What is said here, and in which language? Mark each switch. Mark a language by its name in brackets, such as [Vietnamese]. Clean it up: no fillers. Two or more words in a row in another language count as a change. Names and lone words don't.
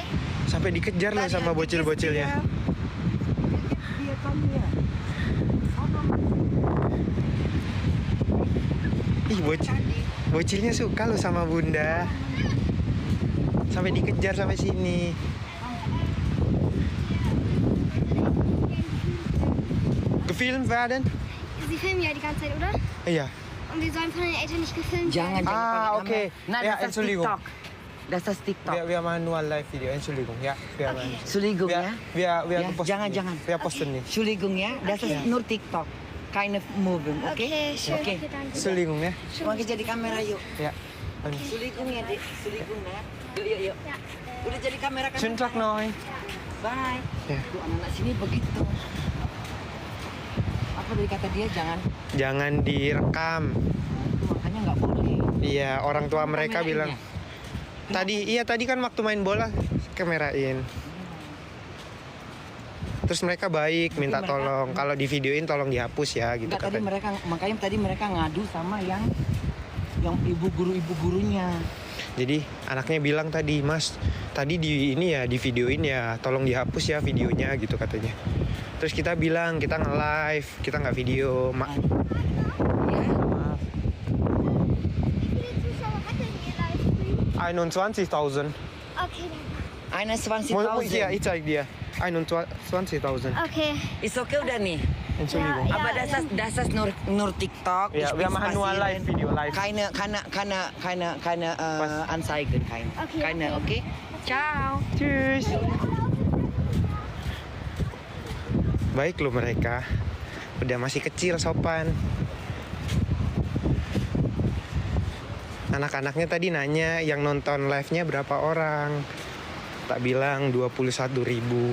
[Indonesian] Sampai dikejar loh sama bocil-bocilnya. Dia kamu ya. Ih bocilnya suka loh sama bunda. Sampai dikejar sampai sini. [German] Gefilmt werden? Sie filmen ja die ganze Zeit, oder? [Indonesian] Iya. [German] Und wir sollen von den Eltern nicht gefilmt [Indonesian] Jangan [German] werden. Ah, [Indonesian] pakai oke. kamera. Nah, Ya, [German] das ist Entschuldigung. TikTok. Das ist TikTok. Wir machen nur ein Live-Video. Entschuldigung. Ja, wir machen. Entschuldigung ya. Wir Ja, posten [Indonesian] jangan, [German] nicht. [Indonesian] jangan. [German] Wir posten nicht. Entschuldigung ya. Das ist nur TikTok. Keine Moving, oke? Okay, schön. Oke. Okay, danke. Entschuldigung ya. [Indonesian] Mari jadi kamera yuk. [German] Ja. [Indonesian] Entschuldigung ya, Dek. Entschuldigung ya. Yuk. [German] Ja. [Indonesian] Udah jadi kamera kan? [German] Schönen Tag noch. Bye. [Indonesian] Ya. Tuh anak-anak sini begitu. Apa dari kata dia Jangan direkam. makanya nggak boleh. Iya, orang tua mereka Kamerain bilang. ya? Tadi kan waktu main bola kamerain. Terus mereka baik minta mereka- tolong. Kalau di videoin tolong dihapus ya gitu Enggak, katanya. makanya tadi mereka ngadu sama yang ibu gurunya. Jadi anaknya bilang tadi, Mas, tadi di ini ya di videoin ya, tolong dihapus ya videonya gitu katanya. Terus kita bilang kita nge-live, kita nggak video. Ya. Maaf. [German] Wie viele Zuschauer hat denn Ihr Livestream? 21.000. Okay, Eine Hier, 20.000. ich zeig dir. 21.000. okay. [Indonesian] Is okay udah nih. [German] Entschuldigung. Ja. Aber das ist nur TikTok. Ja, Ich wir bin machen nur spazieren. Live-Video, live. Keine Was? Anzeigen, Okay, keine, okay. okay? Ciao. Tschüss. [Indonesian] Baik loh mereka. Udah masih kecil sopan. Anak-anaknya tadi nanya yang nonton live-nya berapa orang. Tak bilang 21.000.